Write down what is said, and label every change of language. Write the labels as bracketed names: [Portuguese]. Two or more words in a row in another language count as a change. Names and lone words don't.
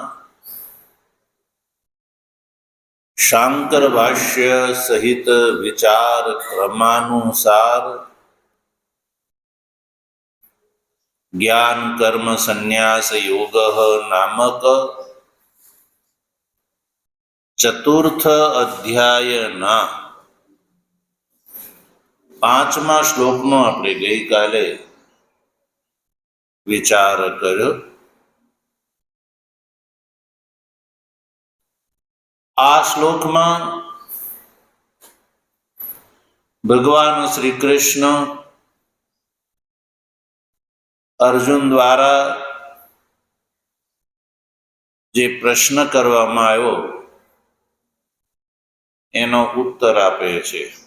[Gujarati] શાંકર ભાષ્ય સહિત વિચાર ક્રમાનુસાર જ્ઞાન કર્મ સંન્યાસ યોગ નામક ચતુર્થ અધ્યાય ના 5મા શ્લોકનો આપણે ગઈકાલે વિચાર કર્યો। આ શ્લોકમાં ભગવાન શ્રી કૃષ્ણ અર્જુન દ્વારા જે પ્રશ્ન કરવામાં આવ્યો એનો ઉત્તર આપે છે।